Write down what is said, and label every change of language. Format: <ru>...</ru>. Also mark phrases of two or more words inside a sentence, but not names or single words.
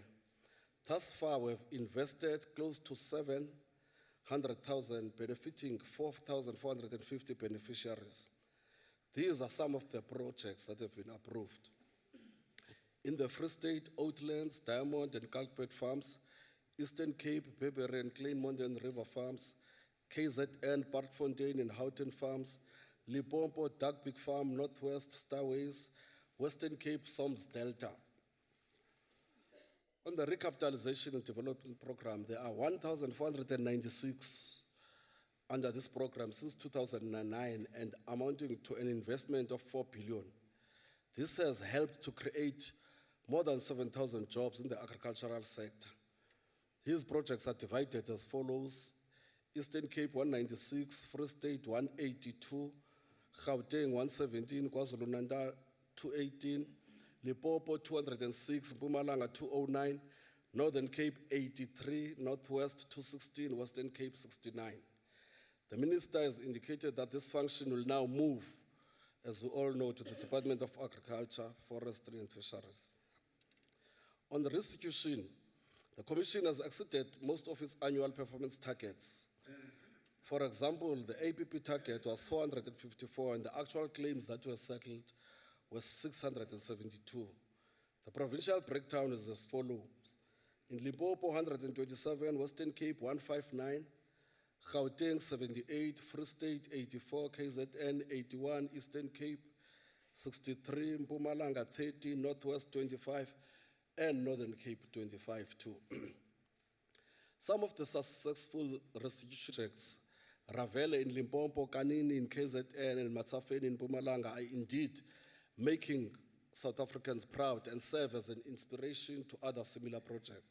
<en>Thus far, we have invested close to 700,000, benefiting 4,450 beneficiaries. These are some of the projects that have been approved. In the Free State, Oatlands, Diamond and Kalkpet farms, Eastern Cape, Beberry and Kleinmond and River farms, KZN, Parkfontein and Houghton farms, Limpopo, Duckbeak Farm, Northwest, Starways, Western Cape, Soms Delta. On the recapitalization and development program, there are 1,496 under this program since 2009 and amounting to an investment of 4 billion. This has helped to create more than 7,000 jobs in the agricultural sector. These projects are divided as follows: Eastern Cape 196, Free State 182, Gauteng 117, KwaZulu-Natal 218, Limpopo 206, Mpumalanga 209, Northern Cape 83, Northwest 216, Western Cape 69. The minister has indicated that this function will now move, as we all know, to the Department of Agriculture, Forestry and Fisheries. On the restitution, the Commission has exceeded most of its annual performance targets. For example, the APP target was 454 and the actual claims that were settled was 672. The provincial breakdown is as follows. In Limpopo, 127, Western Cape 159, Gauteng 78, Free State 84, KZN 81, Eastern Cape 63, Mpumalanga 30, Northwest 25, and Northern Cape 25 too. Some of the successful restitution projects, Ravele in Limpopo, Kanini in KZN, and Matsafeni in Mpumalanga, are indeed making South Africans proud and serve as an inspiration to other similar projects.</en>